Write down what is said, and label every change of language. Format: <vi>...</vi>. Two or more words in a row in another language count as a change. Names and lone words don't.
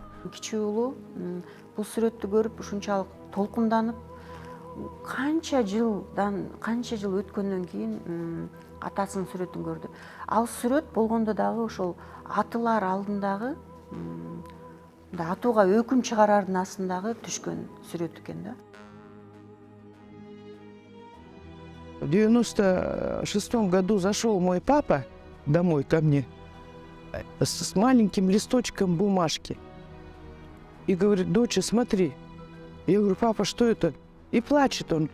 <ky>Кичи уулу бул сүрөттү көрүп ушунчалык толкунданып, канча жыл өткөндөн кийин атасынын сүрөтүн көрдү. Ал сүрөт болгондо дагы ошол атылар алдындагы атууга өкүм чыгарардын астындагы түшкөн сүрөт экен да.</ky> <ru>В 96-м году зашел мой папа домой ко мне с маленьким листочком бумажки и говорит: доча, смотри. Я говорю: папа, что это? И плачет он.</ru>